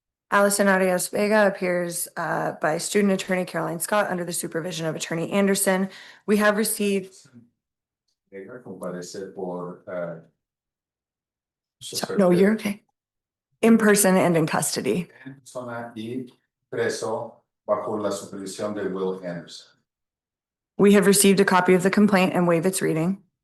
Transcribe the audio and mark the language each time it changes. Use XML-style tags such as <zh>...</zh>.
<en>Alison Arias Vega appears by student attorney Caroline Scott under the supervision of attorney Anderson. We have received,</en> <es>Vega comparece por.</es> <en>no, you're okay. In person and in custody.</en> <es>En persona y preso bajo la supervisión de Will Anderson.</es> <en>We have received a copy of the complaint and waive its reading.</en>